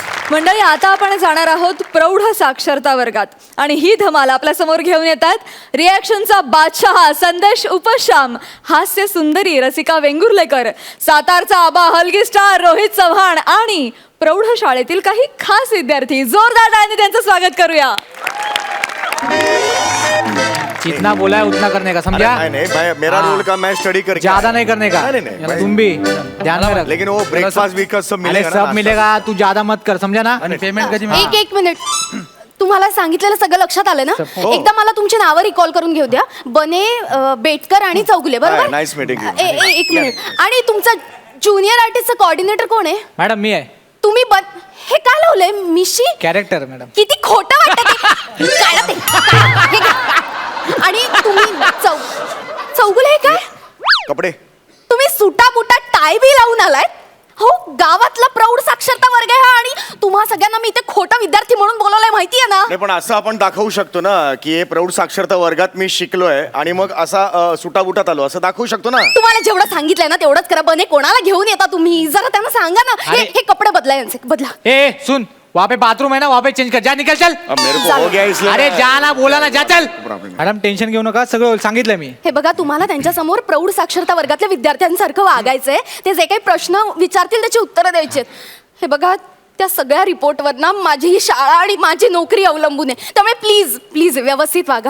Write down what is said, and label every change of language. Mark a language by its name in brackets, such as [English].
[Marathi] मंडळी, आता आपण जाणार आहोत प्रौढ साक्षरता वर्गात आणि ही धमाल आपल्या समोर घेऊन येतात रिॲक्शनचा बादशाह संदेश उपशाम, हास्य सुंदरी रसिका वेंगुर्लेकर, सातारचा आबा हलगी स्टार रोहित चव्हाण आणि प्रौढ शाळेतील काही खास विद्यार्थी. जोरदार टाळ्यांनी त्यांचं स्वागत करूया. [Hindi] जितना बोला है उतना करने का, समझा? नहीं नहीं भाई, मेरा हाँ। रोल का मैं स्टडी करके ज्यादा नहीं करने का. नहीं नहीं भाई। तुम भी ध्यान में रख. लेकिन वो ब्रेकफास्ट भी सब अरे मिलेगा ना, सब नाश्ता? मिलेगा. तू ज्यादा मत कर, समझा ना? [Marathi] पेमेंट कधी एक एक मिनिट. तुम्हाला सांगितलेलं सगळं लक्षात आलं ना? एकदा मला तुमची नावं रिकॉल करून घेऊ द्या. बने, बेटकर आणि चौगुले, बरोबर? [English] Hi, nice meeting you. [Marathi] एक मिनिट. आणि तुमचा ज्युनियर आर्टिस्टचा कोऑर्डिनेटर कोण आहे? मॅडम मी आहे. तुम्ही हे काय लावलंय मिशी? Character madam. किती खोटं वाटतं ते. काढा ते. हे घ्या. आणि तुम्ही चौगुले हे काय? कपडे. तुम्ही सुटा बुटा टाय बी लावून आलाय. हो, गावातला प्रौढ साक्षरता वर्ग आहे हा आणि तुम्हा सगळ्यांना मी इथे खोटा विद्यार्थी म्हणून बोलवलंय, माहितीये ना? नाही पण असं आपण दाखवू शकतो ना की हे प्रौढ साक्षरता वर्गात मी शिकलोय आणि मग असा सुटाबुटात आलो असं दाखवू शकतो ना. तुम्हाला जेवढं सांगितलंय ना तेवढंच करा. बने, कोणाला घेऊन येता तुम्ही? जरा त्यांना सांगा ना. हे अरे. हे कपडे बदला, यांचे बदला. [Hindi] ए सुन, वहाँ पे बाथरूम है ना, वहाँ पे चेंज कर. जा, निकल, चल. अब मेरे को हो गया इसलिए अरे मैं- जा ना, बोला ना, जा, चल. [English] Problem. [Marathi] मॅडम टेन्शन घेऊ नका, सगळं सांगितलं मी. हे बघा, तुम्हाला त्यांच्यासमोर प्रौढ साक्षरता वर्गातल्या विद्यार्थ्यांसारखं वागायचंय. ते जे काही प्रश्न विचारतील त्याची उत्तरं द्यायची आहेत. हे बघा, त्या सगळ्या रिपोर्टवर ना माझी ही शाळा आणि माझी नोकरी अवलंबून आहे. त्यामुळे प्लीज प्लीज व्यवस्थित वागा.